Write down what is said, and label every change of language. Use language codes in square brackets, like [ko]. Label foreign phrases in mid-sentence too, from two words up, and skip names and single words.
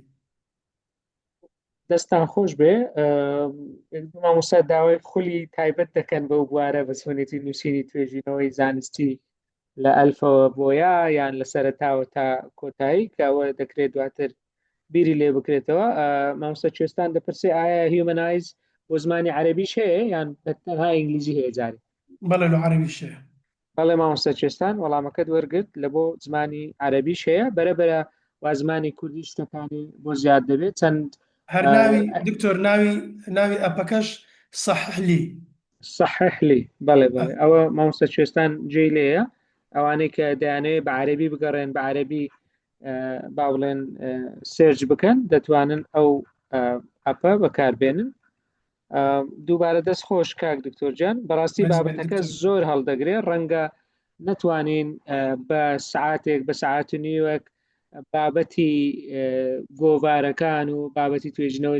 [ckb] دەستان خۆش بێ مامۆستا داوای خولی تایبەت دەکەن بەو بوارە بە چۆنێتی نووسینی توێژینەوەی زانستی لە ئەلفەوە بۆیە یان لە سەرەتاوە تا کۆتایی کە ئەوە دەکرێت دواتر بیری لێ بکرێتەوە مامۆستا کوێستان دەپرسێ ئایا هیومەنایز بۆ زمانی عەرەبیش هەیە یان تەنها ئینگلیزی هەیە جارێ بەڵێ لە عەرەبیش هەیە بەڵێ مامۆستا کوێستان وەڵامەکەت وەرگرت لە بۆ زمانی عەرەبیش هەیە بەرەبەرە وا زمانی کوردی شتەکانی بۆ زیاد دەبێت چەند هەر ناوی دکتۆر ناوی ئەپەکەش [ar] صحح لي. صحح لي [ckb] بله أو مامۆستا کوێستان جێی لێیە ئەوانەی کە دەیانەوێت بە عەرەبی بگەڕێن بە عەرەبی با بڵێن سێرچ بکەن دەتوانن ئەو ئەپە بەکاربێنن. دووبارە دەست خۆش کاک دکتۆر جان بەڕاستی بابەتەکە زۆر هەڵدەگرێت ڕەنگە نەتوانین بە سعاتێک بە سعات و نیوەک بابەتی گۆڤارەکان و بابەتی توێژینەوەی